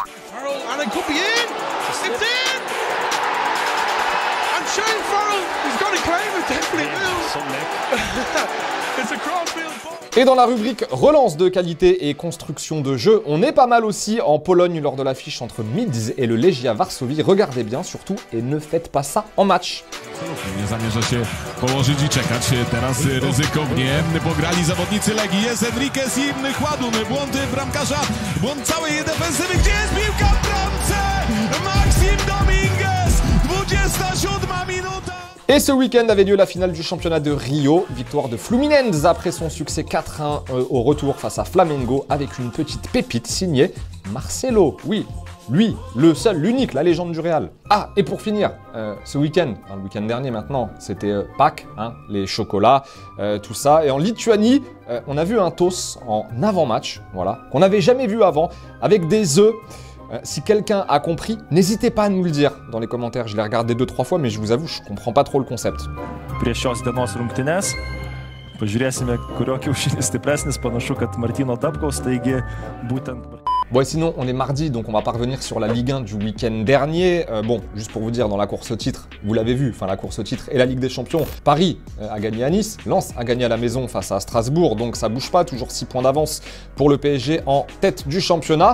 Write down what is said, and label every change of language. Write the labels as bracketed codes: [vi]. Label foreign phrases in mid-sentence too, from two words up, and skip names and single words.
[fr] Et dans la rubrique relance de qualité et construction de jeu, on est pas mal aussi en Pologne lors de l'affiche entre Midz et le Legia Varsovie. Regardez bien surtout et ne faites pas ça en match. [pl] Nie zamierzacie położyć i czekać. Teraz ryzykownie pograli zawodnicy Legii. Jest Enriquez i Chładuny. Błąd bramkarza, błąd całej defensywy. Gdzie jest piłka w bramce? Maxim Dominguez, 27 minuta. [fr] Et ce week-end avait lieu la finale du championnat de Rio. Victoire de Fluminense après son succès 4-1 au retour face à Flamengo avec une petite pépite signée Marcelo. Oui, lui, le seul, l'unique, la légende du Real. Ah, et pour finir, ce week-end, le week-end dernier maintenant, c'était Pâques, les chocolats, tout ça. Et en Lituanie, on a vu un toast en avant-match, voilà, qu'on n'avait jamais vu avant, avec des œufs. Si quelqu'un a compris, n'hésitez pas à nous le dire dans les commentaires. Je l'ai regardé 2-3 fois, mais je vous avoue, je comprends pas trop le concept. [lt] Prieš šios dienos rungtynes pažiūrėsime, kurio kiaušinis stipresnis. Panašu, kad Martyno Dabkaus, taigi būtent... [fr] Bon, et sinon, on est mardi, donc on va pas revenir sur la Ligue 1 du week-end dernier. Bon, juste pour vous dire, dans la course au titre, vous l'avez vu, enfin la course au titre et la Ligue des Champions, Paris a gagné à Nice, Lens a gagné à la maison face à Strasbourg, donc ça bouge pas, toujours 6 points d'avance pour le PSG en tête du championnat.